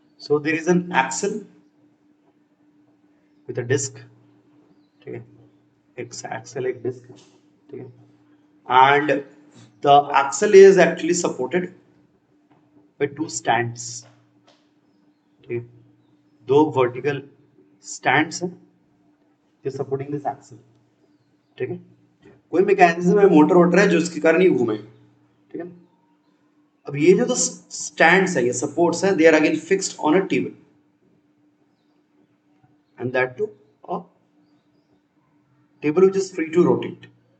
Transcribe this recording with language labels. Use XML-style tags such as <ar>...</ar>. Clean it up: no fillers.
<en>So there is an axle with a disc.</en> <hi>ठीक है, एक axle एक disc. ठीक है,</hi> <en>and the axle is actually supported by two stands.</en> <hi>ठीक है, दो vertical stands हैं जो</hi> <en>supporting this axle.</en> <hi>ठीक है, कोई मैकेनिज्म है, मोटर वोटर है जो इसके कारण ये घूमे। ठीक है, अब ये जो स्टैंड्स है, ये सपोर्ट्स है,</hi> <en>They are again fixed on a table and that to a table which is free to rotate.</en>